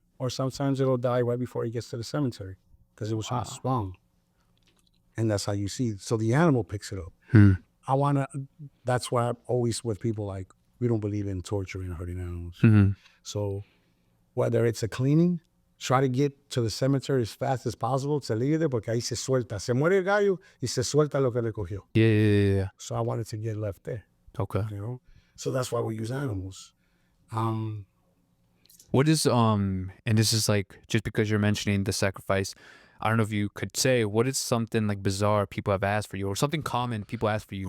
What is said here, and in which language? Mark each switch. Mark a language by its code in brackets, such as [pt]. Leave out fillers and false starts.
[en] Or sometimes it'll die right before it gets to the cemetery, because it was so strong. And that's how you see. So the animal picks it up. That's why I'm always with people, like, we don't believe in torturing and hurting animals. So whether it's a cleaning, try to get to the cemetery as fast as possible. [es] Se líder, porque ahí se suelta. Se muere el gallo y se suelta lo que le cogió. [en] Yeah. So I wanted to get left there, Okay. you know? So that's why we use animals. What is and this is like, just because you're mentioning the sacrifice, I don't know if you could say, what is something like bizarre people have asked for you, or something common people ask for you?